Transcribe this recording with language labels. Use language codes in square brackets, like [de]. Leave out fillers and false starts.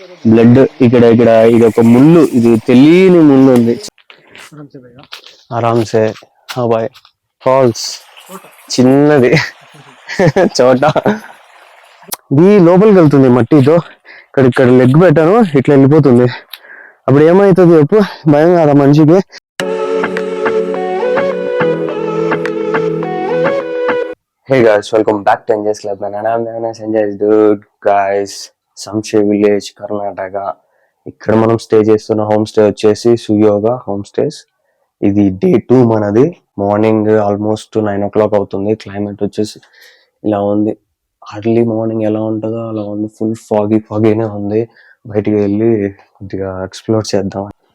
[te] Blood ఇక్కడ ఇక్కడ ఇది ఒక ముళ్ళు, ఇది తెలియని ముళ్ళు ఉంది. ఆరామ్సే. బాయ్ ఫాల్స్ చిన్నది చోట ఇది లోపలికి వెళ్తుంది మట్టితో. ఇక్కడ ఇక్కడ లెగ్ పెట్టాను, ఇట్లా వెళ్ళిపోతుంది. అప్పుడు ఏమవుతుంది చెప్పు, భయం కదా మనిషికి. [en] Hey guys, welcome back to Enjoy's Club. I'm Sanjay dude. Guys, Samshe village, Karnataka. [te] ఇక్కడ మనం స్టే చేస్తున్న హోమ్ స్టే వచ్చేసి సుయోగ హోమ్ స్టేస్. ఇది డే 2 మనది. మార్నింగ్ ఆల్మోస్ట్ 9 o'clock అవుతుంది. క్లైమేట్ వచ్చేసి ఇలా ఉంది. అర్లీ మార్నింగ్ ఎలా ఉంటుందో అలా ఉంది. ఫుల్ ఫాగీనే ఉంది. బయటికి వెళ్ళి కొద్దిగా ఎక్స్ప్లోర్ చేద్దాం.